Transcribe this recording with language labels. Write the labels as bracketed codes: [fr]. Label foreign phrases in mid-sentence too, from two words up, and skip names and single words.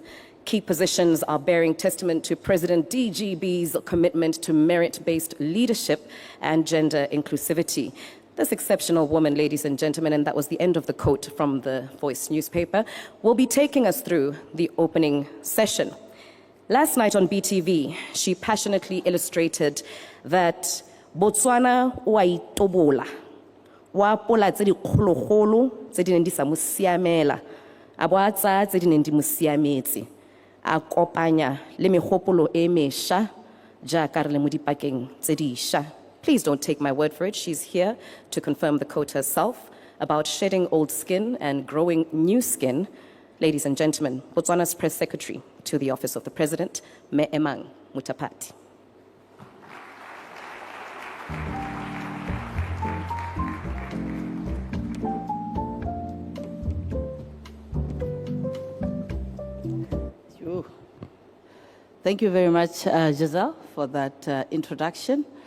[en] Key positions are bearing testament to President DGB's commitment to merit-based leadership and gender inclusivity." This exceptional woman, ladies and gentlemen, and that was the end of the quote from the Voice newspaper, will be taking us through the opening session. Last night on BTV, she passionately illustrated that [tn] Botswana wa itobola, wa pola tse di kgologolo tse di neng di sa mo siamela, a bo a tsaya tse di neng di mo siametse, a kopanya le megopolo e mesha jaaka re le mo dipakeng tse dišwa. [en] Please don't take my word for it. She's here to confirm the quote herself about shedding old skin and growing new skin. Ladies and gentlemen, Botswana's Press Secretary to the Office of the President, Me Emang Mutapati. Thank you very much, Giselle, for that introduction.